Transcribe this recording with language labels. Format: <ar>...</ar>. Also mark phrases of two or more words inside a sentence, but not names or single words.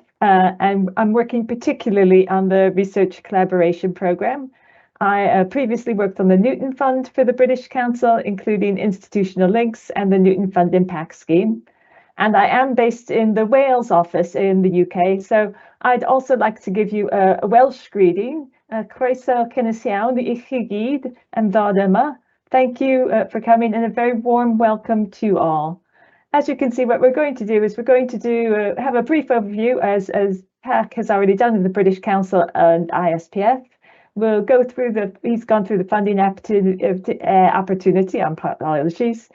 <en>And I'm working particularly on the research collaboration program. I previously worked on the Newton Fund for the British Council, including institutional links and the Newton Fund Impact Scheme. And I am based in the Wales office in the UK. So I'd also like to give you a Welsh greeting.</en> <cy>Croeso cynnes iawn I chi gyd yn ddod yma.</cy> <en>Thank you for coming, and a very warm welcome to all. As you can see, what we're going to do is we're going to have a brief overview, as PAC has already done in the British Council and ISPF. We'll go through he's gone through the funding opportunity, apologies.</en>